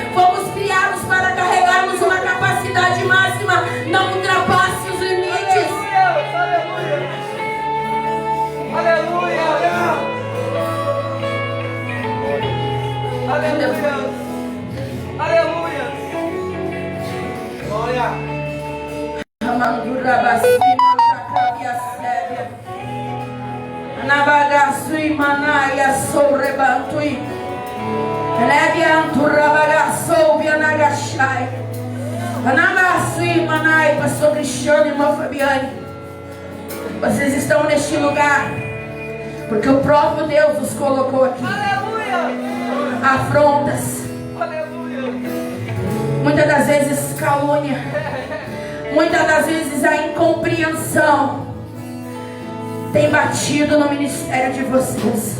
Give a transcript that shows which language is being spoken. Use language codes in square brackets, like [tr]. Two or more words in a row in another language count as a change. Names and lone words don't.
[pt] Fomos criados para carregarmos uma capacidade máxima. Não ultrapasse os limites. Aleluia! Aleluia! Aleluia! Glória! Nabagasui manaia sobrebantui. Levianturabagassou vianagachai. Nabagasui manai, pastor Cristiano e irmã Fabiane. Vocês estão neste lugar porque o próprio Deus os colocou aqui. Aleluia! Afrontas. Aleluia! Muitas das vezes calúnia. Muitas das vezes a incompreensão tem batido no ministério de vocês.